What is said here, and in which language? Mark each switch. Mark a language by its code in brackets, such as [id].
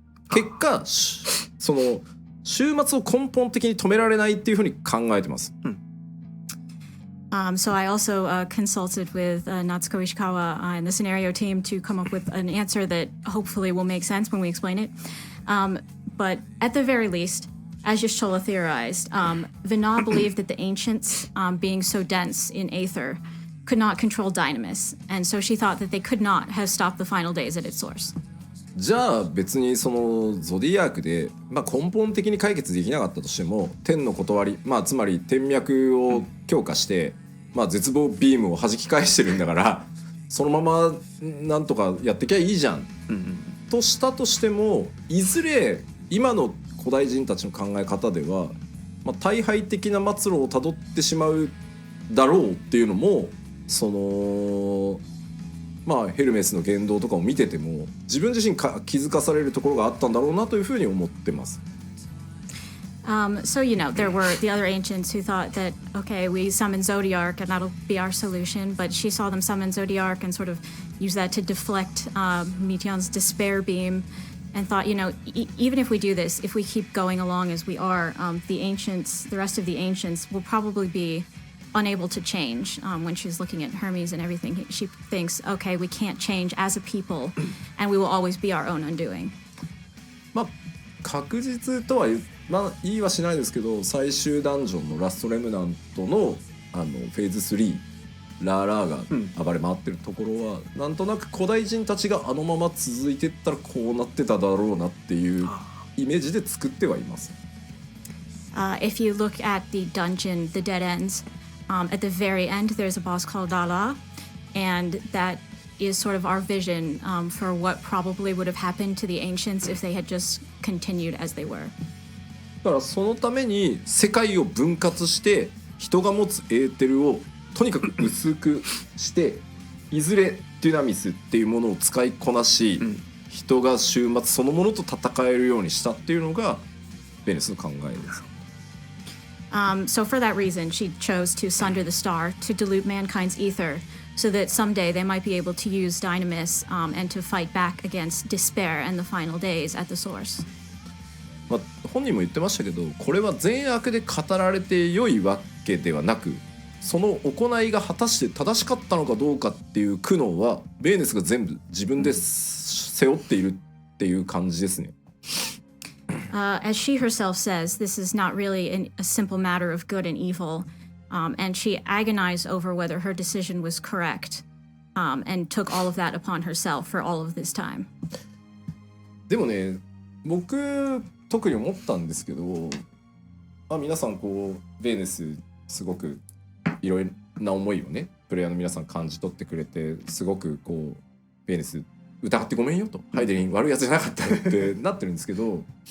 [ja] 結果その終末を根本的に止められないっていうふうに考えてます。 [en] So I also consulted with Natsuko Ishikawa and the scenario team to come up with an answer that hopefully will make sense when we explain it. But at the very least, as Yashola theorized, Vina believed that the ancients, being so dense in aether, could not control Dynamis, and so she thought that they could not have stopped the final days at its source. [ja] じゃあ別にそのゾディアークで、まあ、根本的に解決できなかったとしても天の断り、まあ、つまり天脈を強化して、まあ、絶望ビームを弾き返してるんだからそのままなんとかやってきゃいいじゃん、としたとしてもいずれ今の古代人たちの考え方では、まあ、大敗的な末路をたどってしまうだろうっていうのもそのまあヘルメスの言動とかを見てても自分自身気づかされるところがあったんだろうなというふうに思ってます。 [en] So, there were the other ancients who thought that, okay, we summon Zodiark and that'll be our solution. But she saw them summon Zodiark and sort of use that to deflect Mition's despair beam and thought, even if we do this, if we keep going along as we are, the rest of the ancients will probably be unable to change. When she's looking at Hermes and everything, she thinks, okay, we can't change as a people and we will always be our own undoing. [ja] 確実とは言いはしないですけど、最終ダンジョンのラストレムナントのフェーズ3ラーラーが暴れ回ってるところは、なんとなく古代人たちがあのまま続いてったらこうなってただろうなっていうイメージで作ってはいます。 [en] If you look at the dungeon, the dead ends, at the very end there's a boss called Dala, and that is sort of our vision for what probably would have happened to the ancients if they had just continued as they were. [ja] だからそのために世界を分割して人が持つエーテルをとにかく薄くしていずれデュナミスっていうものを使いこなし、人が終末そのものと戦えるようにしたっていうのがベネスの考えです。 [en] So for that reason, she chose to sunder the star to dilute mankind's ether, so that someday they might be able to use Dynamis and to fight back against despair and the final days at the source. [ja] 本人も言ってましたけど、これは善悪で語られて良いわけではなく、その行いが果たして正しかったのかどうかっていう苦悩はベーネスが全部自分で背負っているっていう感じですね。 [en] As she herself says, this is not really a simple matter of good and evil, and she agonized over whether her decision was correct, and took all of that upon herself for all of this time. [ja] でもね、僕特に思ったんですけど、皆さんこうベーネスすごくいろいろな思いをね、プレイヤーの皆さん感じ取ってくれて、すごくこうベーネス疑ってごめんよと、ハイデリン悪いやつじゃなかったよってなってるんですけど。